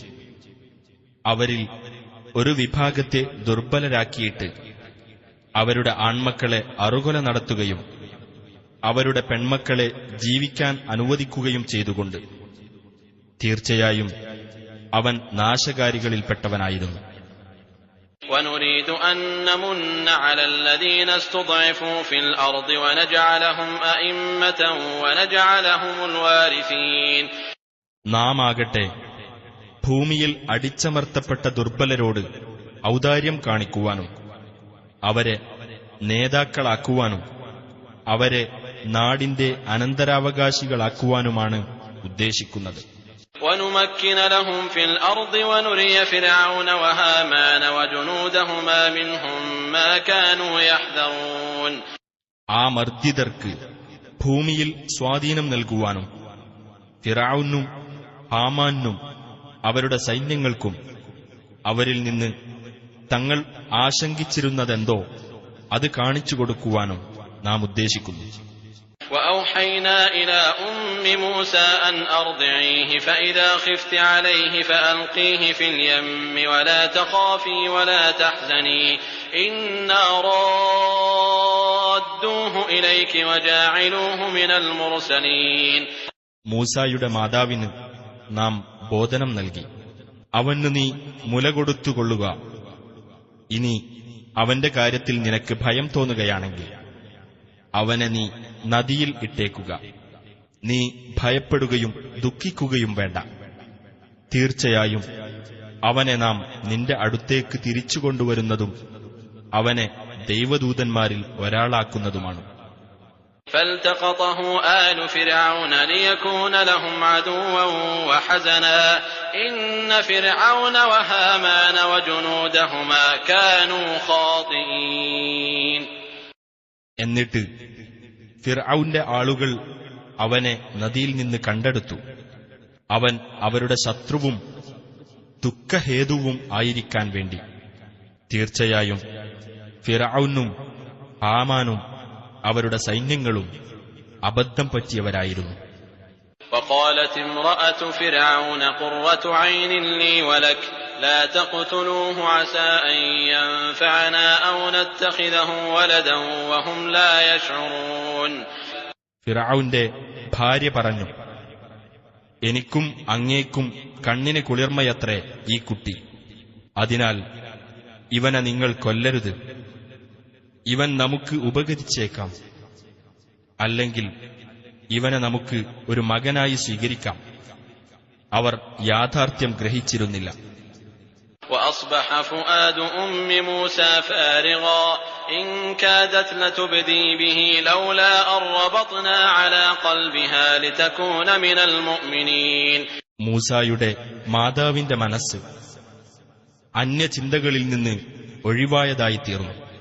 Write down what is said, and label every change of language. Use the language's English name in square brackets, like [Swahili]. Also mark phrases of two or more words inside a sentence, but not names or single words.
[Malayalam] അവരിൽ ഒരു വിഭാഗത്തെ ദുർബലരാക്കിയിട്ട് അവരുടെ ആൺമക്കളെ അറുകൊല നടത്തുകയും അവരുടെ പെൺമക്കളെ ജീവിക്കാൻ അനുവദിക്കുകയും ചെയ്തുകൊണ്ട് തീർച്ചയായും അവൻ നാശകാരികളിൽപ്പെട്ടവനായിരുന്നു. [Arabic] وَنُرِيدُ أَن نَّمُنَّ عَلَى الَّذِينَ اسْتُضْعِفُوا فِي الْأَرْضِ وَنَجْعَلَهُمْ أَئِمَّةً وَنَجْعَلَهُمُ الْوَارِثِينَ. [Malayalam] നാം ആകട്ടെ ഭൂമിയിൽ അടിച്ചമർത്തപ്പെട്ട ദുർബലരോട് ഔദാര്യം കാണിക്കുവാനും അവരെ നേതാക്കളാക്കുവാനും അവരെ നാടിന്റെ അനന്തരാവകാശികളാക്കുവാനുമാണ് ഉദ്ദേശിക്കുന്നത്. [Arabic] وَنُمَكِّنَ لَهُمْ فِي الْأَرْضِ وَنُرِيَ فِرْعَوْنَ وَهَامَانَ وَجُنُودَهُمَا مِنْهُمْ مَا كَانُوا يَحْذَرُونَ. [Malayalam] ആ മർദ്ദിതർക്ക് ഭൂമിയിൽ സ്വാധീനം നൽകുവാനും ഫിർഔനും ഹാമാനും അവരുടെ സൈന്യങ്ങൾക്കും അവരിൽ നിന്ന് തങ്ങൾ ആശങ്കിച്ചിരുന്നതെന്തോ അത് കാണിച്ചു കൊടുക്കുവാനും നാം ഉദ്ദേശിക്കുന്നു. [Arabic] وَأَوْحَيْنَا إِلَى أُمِّ مُوسَىٰ أَنْ أَرْضِعِيهِ فَإِذَا خِفْتِ عَلَيْهِ فَأَلْقِيهِ فِي الْيَمِّ وَلَا تَخَافِي وَلَا تَحْزَنِي إِنَّا رَادُّوهُ إِلَيْكِ وَجَاعِلُوهُ مِنَ الْمُرْسَلِينَ. [Malayalam] മൂസായുടെ മാതാവിന് നാം ബോധനം നൽകി. അവന് നീ മുല കൊടുത്തുകൊള്ളുക. ഇനി അവന്റെ കാര്യത്തിൽ നിനക്ക് ഭയം തോന്നുകയാണെങ്കിൽ അവനെ നീ നദിയിൽ ഇട്ടേക്കുക. നീ ഭയപ്പെടുകയും ദുഃഖിക്കുകയും വേണ്ട. തീർച്ചയായും അവനെ നാം നിന്റെ അടുത്തേക്ക് തിരിച്ചുകൊണ്ടുവരുന്നതും അവനെ ദൈവദൂതന്മാരിൽ ഒരാളാക്കുന്നതുമാണ്. [Arabic] فالتقطه آل فرعون ليكون لهم عدوا وحزنا إن فرعون وهامان وجنودهما كانوا خاطئين. [Malayalam] എന്നിട്ട് ഫിർഔന്റെ ആളുകൾ അവനെ നദിയിൽ നിന്ന് കണ്ടെടുത്തു. അവൻ അവരുടെ ശത്രുവും ദുഃഖഹേതുവും ആയിരിക്കാൻ വേണ്ടി. തീർച്ചയായും ഫിർഔനും ഹാമാനും അവരുടെ സൈന്യങ്ങളും അബദ്ധം പറ്റിയവരായിരുന്നു. [Arabic] وقالت امرأة فرعون قرة عين لي ولك لا تقتلوه عسى أن ينفعنا أو نتخذه ولدا وهم لا يشعرون. [Malayalam] ഫിർഔന്റെ ഭാര്യ പറഞ്ഞു, എനിക്കും അങ്ങേക്കും കണ്ണിന് കുളിർമയത്രേ ഈ കുട്ടി. അതിനാൽ ഇവനെ നിങ്ങൾ കൊല്ലരുത്. ഇവൻ നമുക്ക് ഉപകരിച്ചേക്കാം. അല്ലെങ്കിൽ ഇവനെ നമുക്ക് ഒരു മകനായി സ്വീകരിക്കാം. അവർ യാഥാർത്ഥ്യം ഗ്രഹിച്ചിരുന്നില്ല. [Arabic] وأصبح فؤاد أم موسى فارغا إن كادت لتبدي به لولا أن ربطنا على قلبها لتكون من المؤمنين. [Malayalam] മൂസായുടെ മാതാവിന്റെ മനസ്സ് അന്യചിന്തകളിൽ നിന്ന് ഒഴിവായതായി തീർന്നു.